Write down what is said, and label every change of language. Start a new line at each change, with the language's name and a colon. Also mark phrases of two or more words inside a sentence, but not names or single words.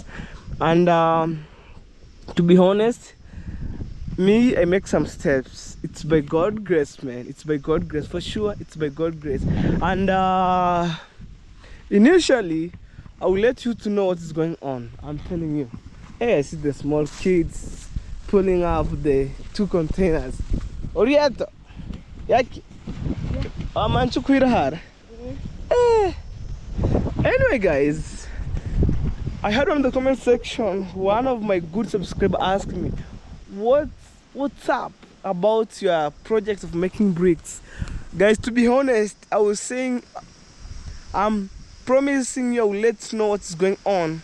English: And to be honest, me, I make some steps. It's by God's grace, man. It's by God's grace, for sure. It's by God's grace. And initially, I will let you to know what is going on. I'm telling you. Hey, I see the small kids pulling up the 2 containers. Orieto, yaki. Manchu kuirahar. Anyway, guys, I heard on the comment section one of my good subscribers asked me, what's up about your project of making bricks? Guys, to be honest, I was saying I'm promising you I will let you know what's going on.